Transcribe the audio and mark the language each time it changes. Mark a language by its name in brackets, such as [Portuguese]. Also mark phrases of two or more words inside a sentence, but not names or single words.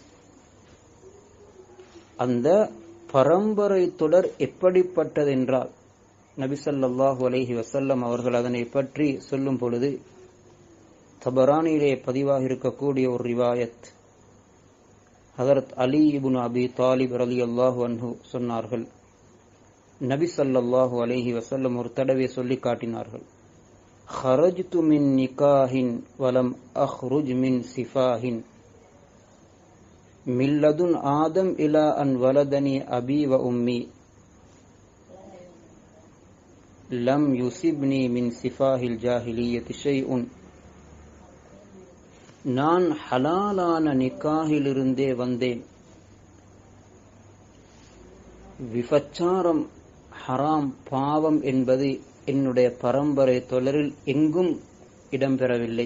[Tamil] அந்த பரம்பரை தொடர் எப்படிப்பட்டதென்றால் நபி [Arabic] صلى الله عليه وسلم [Tamil] அவர்கள் அதனை பற்றி சொல்லும் பொழுது தபரானிலே பதிவாக இருக்கக்கூடிய ஒரு ரிவாயத், ஹஜரத் அலி இப்னு அபி தாலிப் [Arabic] رضي الله عنه [Tamil] சொன்னார்கள், நபி [Arabic] صلى الله عليه وسلم [Tamil] ஒரு தடவை சொல்லி காட்டினார்கள், [Arabic] خرجت من نكاح ولم أخرج من سفاح من لدن آدم إلى أن ولدني أبي وأمي لم يصبني من سفاه الجاهلية شيء. [Tamil] நான் ஹலாலான நிக்காஹிலிருந்தே வந்தேன். விபச்சாரம், ஹராம், பாவம் என்பது என்னுடைய பரம்பரை தொடரில் எங்கும் இடம்பெறவில்லை.